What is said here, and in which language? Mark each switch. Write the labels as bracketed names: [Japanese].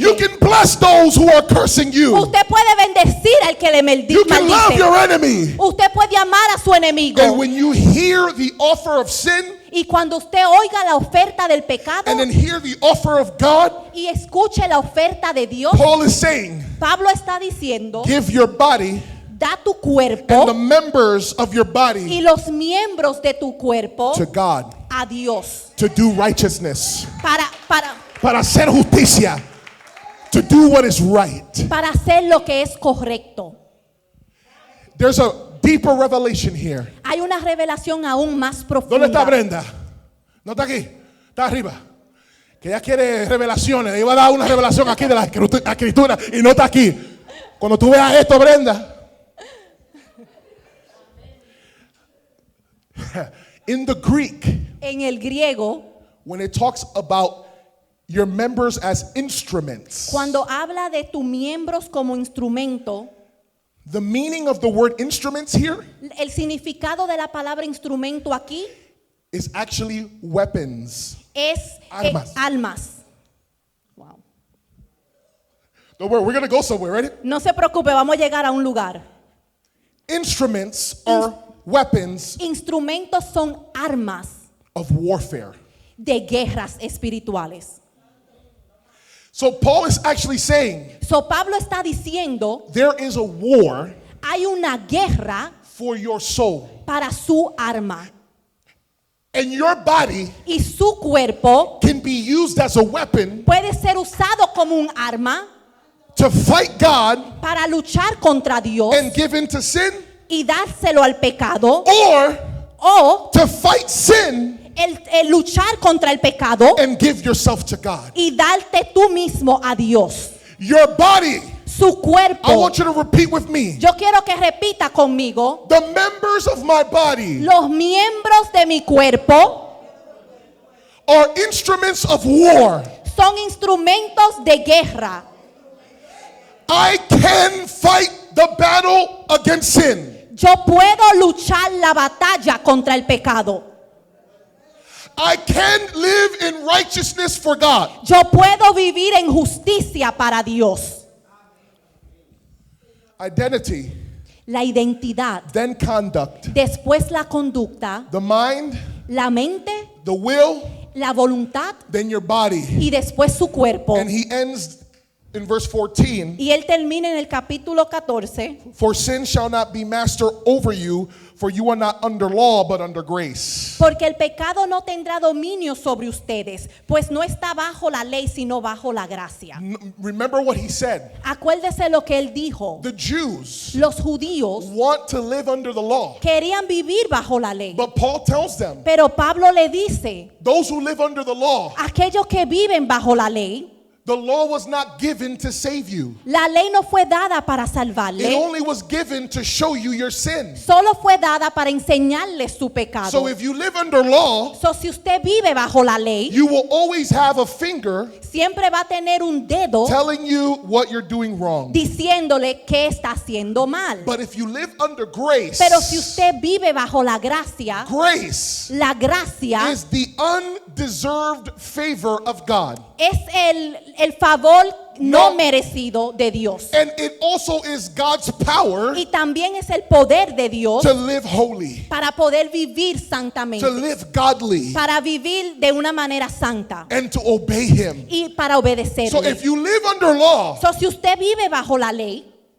[English] You can bless those who are cursing you. [Spanish] Usted puede bendecir al que le [English] You can love your enemy. [Spanish] Usted puede amar a su enemigo. [English] And when you hear the offer of sin [Spanish] Y cuando usted oiga la oferta del pecado [English] and then hear the offer of God, [Spanish] y escuche la oferta de Dios, [English] Paul is saying, [Spanish] Pablo está diciendo, [English] give your body [Spanish] da tu [English] and [Spanish] cuerpo [English] the members of your body [Spanish] y los miembros de tu cuerpo [English] to God [Spanish] a Dios [English] to do righteousness, [Spanish] para hacer justicia, [English] to do what is right. [Spanish] hacer lo que es correcto. [English] There's a deeper revelation here. [Spanish] Hay una revelación aún más ¿Dónde está Brenda? ¿No está aquí? Está arriba. Que ella quiere revelaciones. Le iba a dar una revelación aquí de la escritura y no está aquí. Cuando tú veas esto, Brenda, [English] In the Greek, [Spanish] En el griego, [English] when it talks about your members as instruments, [Spanish] cuando habla de tus miembros como instrumento, [English] the meaning of the word instruments here [Spanish] el significado de la palabra instrumento aquí [English] is actually weapons. [Spanish] es Armas. almas. Wow. [English] Don't worry, we're going to go somewhere, ready? [Spanish] No se preocupe, vamos a llegar a un lugar. [English] Instruments are weapons [Spanish] Instrumentos son armas [English] of warfare. [Spanish] de guerras espirituales. [English] So Paul is actually saying [Spanish] So Pablo está diciendo, [English] there is a war [Spanish] hay una guerra [English] for your soul. [Spanish] para su arma. [English] And your body [Spanish] Y su cuerpo [English] can be used as a weapon [Spanish] puede ser usado como un arma [English] to fight God [Spanish] para luchar contra Dios [English] and give in to sin, [Spanish] y dárselo al pecado, [English] or [Spanish] o [English] to fight sin [Spanish] el luchar contra el pecado [English] and give yourself to God. [Spanish] y darte tú mismo a Dios. [English] Your body, [Spanish] Su [English] I [Spanish] cuerpo. [English] want you to repeat with me. [Spanish] Yo quiero que repita conmigo. [English] The members of my body [Spanish] Los miembros de mi cuerpo [English] are instruments of war. [Spanish] son instrumentos de guerra. [English] I can fight the battle against sin. [Spanish] Yo puedo luchar la batalla contra el pecado. [English] I can live in righteousness for God. [Spanish] Yo puedo vivir en justicia para Dios. [English] Identity, [Spanish] La identidad, [English] then conduct. [Spanish] después la conducta, [English] The mind, [Spanish] la mente, [English] the will, [Spanish] la voluntad [English] then your body. [Spanish] y después su cuerpo. [English] And he ends in verse 14. [Spanish] Y él termina en el capítulo 14. [English] For sin shall not be master over you, for you are not under law, but under grace. [Spanish] Porque el pecado no tendrá dominio sobre ustedes, pues no está bajo la ley, sino bajo la gracia. [English] Remember what he said. [Spanish] Acuérdese lo que él dijo. [English] The Jews [Spanish] Los judíos [English] want to live under the law. [Spanish] querían vivir bajo la ley. [English] But Paul tells them, [Spanish] Pero Pablo le dice, [English] those who live under the law, [Spanish] aquellos que viven bajo la ley, [English] the law was not given to save you. [Spanish] la ley no fue dada para [English] It [Spanish] salvarle, [English] only was given to show you your sin. [Spanish] solo fue dada para enseñarle su pecado. [English] So if you live under law, [Spanish] So, si usted vive bajo la ley, [English] you will always have a finger [Spanish] siempre va a tener un dedo [English] telling you what you're doing wrong. [Spanish] diciéndole que está haciendo mal. [English] But if you live under grace, [Spanish] Pero si usted vive bajo la gracia, [English] grace [Spanish] la gracia [English] is the undeserved favor of God. [Spanish] es el favor no No. merecido de Dios. [English] And it also is God's power [Spanish] Y también es el poder de Dios [English] to live holy, [Spanish] para poder vivir santamente, [English] to live godly, [Spanish] para vivir de una manera santa [English] and to obey Him. [Spanish] y para obedecerle. [English] So if you live under law, [Spanish] So, si usted vive bajo la ley,